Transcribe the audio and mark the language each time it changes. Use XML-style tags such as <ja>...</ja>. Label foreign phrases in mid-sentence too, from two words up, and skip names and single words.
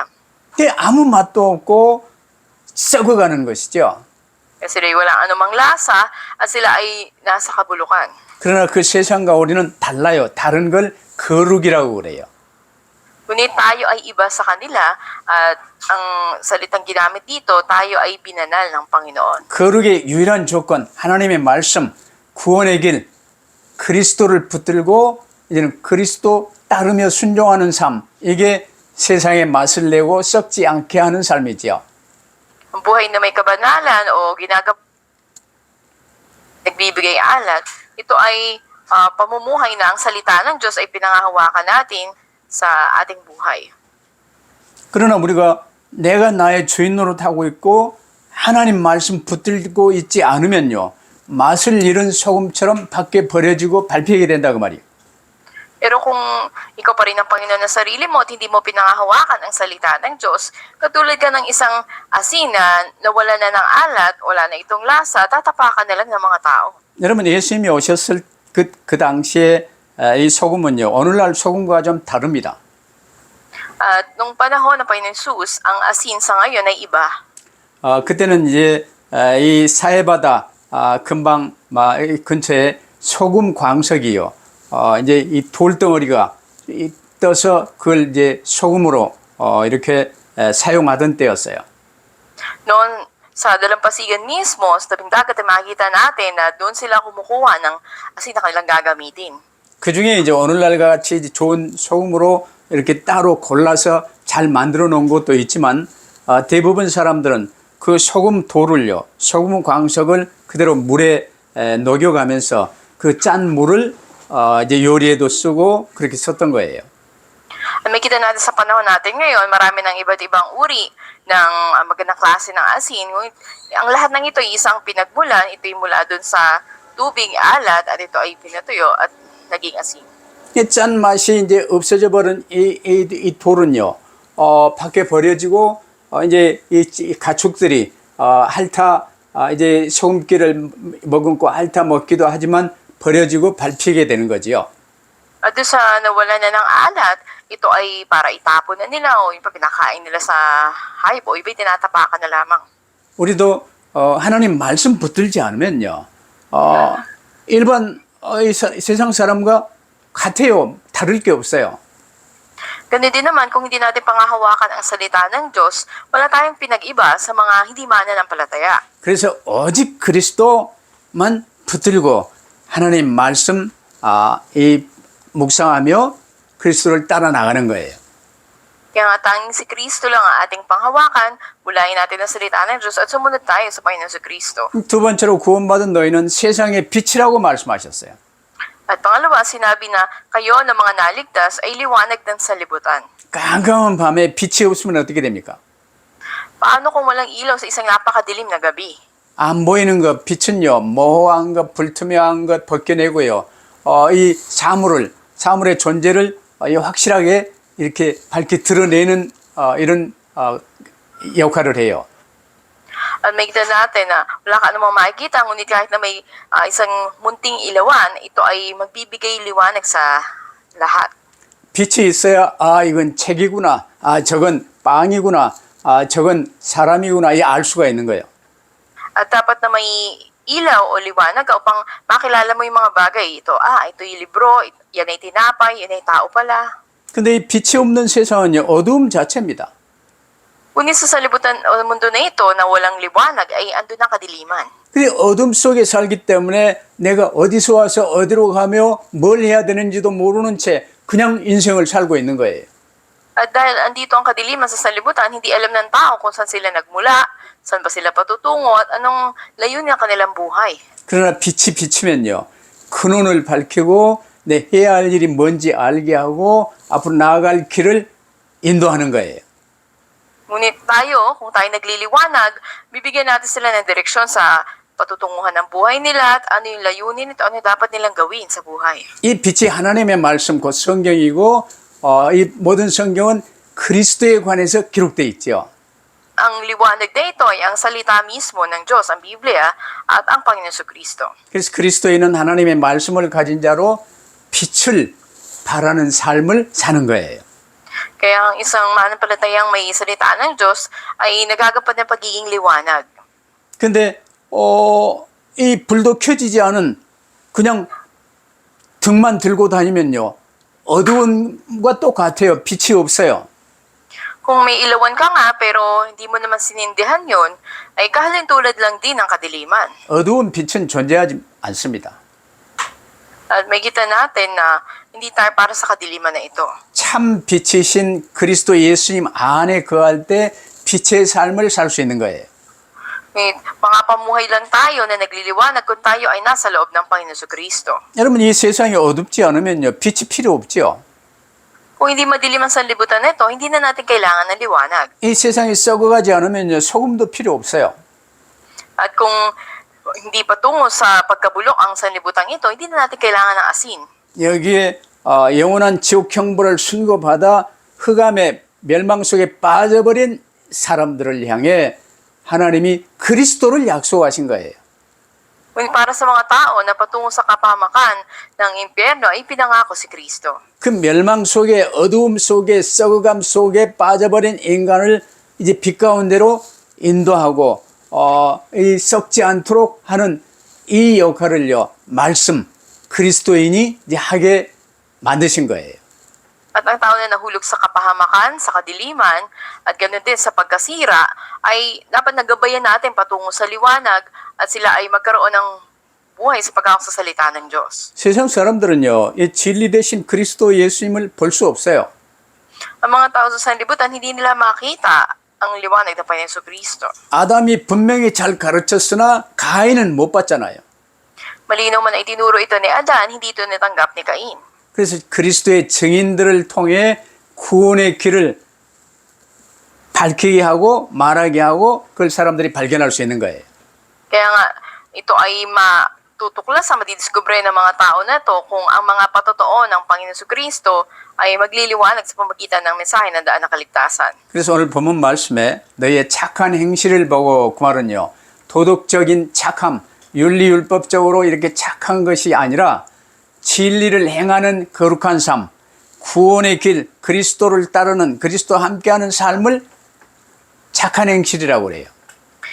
<ko>근데 아무 맛도 없고 썩어가는 것이죠.</ko> <tl>Kasi sila walang anumang lasa at sila ay nasa kabulukan.</tl> <ko>그러나 그 세상과 우리는 달라요. 다른 걸 거룩이라고 그래요.</ko> <tl>Ngunit tayo ay iba sa kanila at ang salitang ginamit dito, tayo ay binanal ng Panginoon.</tl> <ko>거룩의 유일한 조건, 하나님의 말씀, 구원의 길, 그리스도를 붙들고 이제는 그리스도 따르며 순종하는 삶, 이게 세상에 맛을 내고 썩지 않게 하는 삶이지요.</ko> <tl>Ang buhay na may kabanalan o nagbibigay alat, ito ay pamumuhay na ang salita ng Diyos ay pinangahawakan natin sa ating buhay.</tl> <ko>그러나 우리가 내가 나의 주인 노릇하고 있고 하나님 말씀 붙들고 있지 않으면요, 맛을 잃은 소금처럼 밖에 버려지고 밟히게 된다 그 말이에요.</ko> <tl>Pero kung ikaw pa rin ang Panginoon ng sarili mo at hindi mo pinangahawakan ang salita ng Diyos, katulad ka ng isang asin na nawala na ng alat, wala na itong lasa, tatapakan na lang ng mga tao.</tl> <ko>여러분, 예수님이 오셨을 그 당시에 이 소금은요, 오늘날 소금과 좀 다릅니다.</ko> <tl>At nung panahon ng Panginoon Jesus, ang asin sa ngayon ay iba.</tl> <ko>그때는 이제 이 사해바다 근방 근처에 소금 광석이요. 이제 이 돌덩어리가 떠서 그걸 이제 소금으로 이렇게 사용하던 때였어요.</ko> <tl>Noon, sa dalampasigan mismo, sa tabing dagat, ay makikita natin na doon sila kumukuha ng asin na kanilang gagamitin.</tl> <ko>그 중에 이제 오늘날 같이 좋은 소금으로 이렇게 따로 골라서 잘 만들어 놓은 것도 있지만 대부분 사람들은 그 소금 돌을요, 소금 광석을 그대로 물에 녹여가면서 그 짠 물을 이제 요리에도 쓰고 그렇게 썼던 거예요.</ko> <tl>Makikita natin sa panahon natin ngayon, marami ng iba't ibang uri ng magandang klase ng asin. Ngunit ang lahat ng ito ay isang pinagmulan, ito'y mula dun sa tubig, alat, at ito ay pinatuyo at naging asin.</tl> <ko>이 짠 맛이 이제 없어져 버린 이 돌은요, 밖에 버려지고 이제 이 가축들이 핥아 이제 소금기를 머금고 핥아 먹기도 하지만 버려지고 밟히게 되는 거지요.</ko> <tl>At doon sa nawala na ng alat, ito ay para itapon na nila o yung pinakain nila sa hayop o iba'y tinatapakan na lamang.</tl> <ko>우리도 하나님 말씀 붙들지 않으면요, 일반 세상 사람과 같아요. 다를 게 없어요.</ko> <tl>Ganun din naman kung hindi natin pangahawakan ang salita ng Diyos, wala tayong pinag-iba sa mga hindi mananampalataya.</tl> <ko>그래서 오직 그리스도만 붙들고 하나님 말씀 이 묵상하며 그리스도를 따라 나가는 거예요.</ko> <tl>Kaya nga tanging si Kristo lang ang ating panghawakan, bulayin natin ang salita ng Diyos at sumunod tayo sa Panginoon si Kristo.</tl> <ko>두 번째로 구원받은 너희는 세상의 빛이라고 말씀하셨어요.</ko> <tl>At pangalawa, sinabi na kayo na mga naligtas ay liwanag ng sanlibutan.</tl> <ko>깜깜한 밤에 빛이 없으면 어떻게 됩니까?</ko> <tl>Paano kung walang ilaw sa isang napakadilim na gabi?</tl> <ko>안 보이는 것, 빛은요, 모호한 것, 불투명한 것 벗겨내고요, 이 사물의 존재를 확실하게 이렇게 밝게 드러내는 이런 역할을 해요.</ko> <tl>At makita natin na wala ka namang makikita, ngunit kahit na may isang munting ilawan, ito ay magbibigay liwanag sa lahat.</tl> <ko>빛이 있어야 이건 책이구나, 저건 빵이구나, 저건 사람이구나 알 수가 있는 거예요.</ko> <tl>At dapat na may ilaw o liwanag upang makilala mo yung mga bagay. Ito yung libro, yan ay tinapay, yan ay tao pala.</tl> <ko>근데 이 빛이 없는 세상은요, 어두움 자체입니다.</ko> <tl>Ngunit sa salibutan o mundo na ito na walang liwanag ay andun ang kadiliman.</tl> <ko>근데 어둠 속에 살기 때문에 내가 어디서 와서 어디로 가며 뭘 해야 되는지도 모르는 채 그냥 인생을 살고 있는 거예요.</ko> <tl>At dahil andito ang kadiliman sa salibutan, hindi alam ng tao kung saan sila nagmula, saan ba sila patutungo at anong layunin ng kanilang buhay.</tl> <ko>그러나 빛이 비치면요, 그 눈을 밝히고 내 해야 할 일이 뭔지 알게 하고 앞으로 나아갈 길을 인도하는 거예요.</ko> <tl>Ngunit tayo, kung tayo nagliliwanag, bibigyan natin sila ng direksyon sa patutunguhan ng buhay nila at ano yung layunin at ano yung dapat nilang gawin sa buhay.</tl> <ko>이 빛이 하나님의 말씀 곧 성경이고 이 모든 성경은 그리스도에 관해서 기록되어 있죠.</ko> <tl>Ang liwanag na ito ay ang salita mismo ng Diyos, ang Biblia, at ang Panginoon Kristo.</tl> <ko>그래서 그리스도에는 하나님의 말씀을 가진 자로 빛을 발하는 삶을 사는 거예요.</ko> <tl>Kaya ang isang mananampalatayang may salita ng Diyos ay nagagapat ng pagiging liwanag.</tl> <ko>근데 이 불도 켜지지 않은 그냥 등만 들고 다니면요, 어두움과 똑같아요. 빛이 없어요.</ko> <tl>Kung may ilawan ka nga pero hindi mo naman sinindihan yon, ay kahalintulad lang din ng kadiliman.</tl> <ko>어두운 빛은 존재하지 않습니다.</ko> <tl>At may kita natin na hindi tayo para sa kadiliman na ito.</tl> <ko>참 빛이신 그리스도 예수님 안에 거할 때 빛의 삶을 살 수 있는 거예요.</ko> <tl>Mga pamuhay lang tayo na nagliliwanag kung tayo ay nasa loob ng Panginoon Kristo.</tl> <ko>여러분, 이 세상이 어둡지 않으면요, 빛이 필요 없죠.</ko> <tl>Kung hindi madilim ang sanlibutan nito, hindi na natin kailangan ng liwanag.</tl> <ko>이 세상이 썩어가지 않으면요, 소금도 필요 없어요.</ko> <tl>At kung hindi patungo sa pagkabulok ang sanlibutan ito, hindi na natin kailangan ng asin.</tl> <ko>여기에 영원한 지옥 형벌을 순고받아 흑암의 멸망 속에 빠져버린 사람들을 향해 하나님이 그리스도를 약속하신 거예요.</ko> <tl>Ngunit para sa mga tao na patungo sa kapahamakan ng impyerno ay pinangako si Kristo.</tl> <ko>그 멸망 속에 어두움 속에 썩어감 속에 빠져버린 인간을 이제 빛 가운데로 인도하고 이 썩지 않도록 하는 이 역할을요, 말씀 그리스도인이 이제 하게 만드신 거예요.</ko> <tl>At ang tao na nahulog sa kapahamakan, sa kadiliman, at ganoon din sa pagkasira, ay dapat nagabayan natin patungo sa liwanag at sila ay magkaroon ng buhay sa pagkakak sa salita ng Diyos.</tl> <ko>세상 사람들은요, 이 진리 대신 그리스도 예수님을 볼 수 없어요.</ko> <tl>Ang mga tao sa sanlibutan, hindi nila makita ang liwanag ng Panginoon Kristo.</tl> <ko>아담이 분명히 잘 가르쳤으나 가인은 못 봤잖아요.</ko> <tl>Malinaw man ay tinuro ito ni Adan, hindi ito natanggap ni Cain.</tl> <ko>그래서 그리스도의 증인들을 통해 구원의 길을 밝히게 하고 말하게 하고 그걸 사람들이 발견할 수 있는 거예요.</ko> <tl>Kaya nga, ito ay matutuklasan, madidiskubre ng mga tao na to kung ang mga patotoo ng Panginoon Kristo ay magliliwanag sa pamagitan ng mensahe ng daan ng kaligtasan.</tl> <ko>그래서 오늘 본문 말씀에 너희의 착한 행실을 보고 그 말은요, 도덕적인 착함, 윤리율법적으로 이렇게 착한 것이 아니라 진리를 행하는 거룩한 삶, 구원의 길, 그리스도를 따르는 그리스도와 함께하는 삶을 착한 행실이라고 그래요.</ko>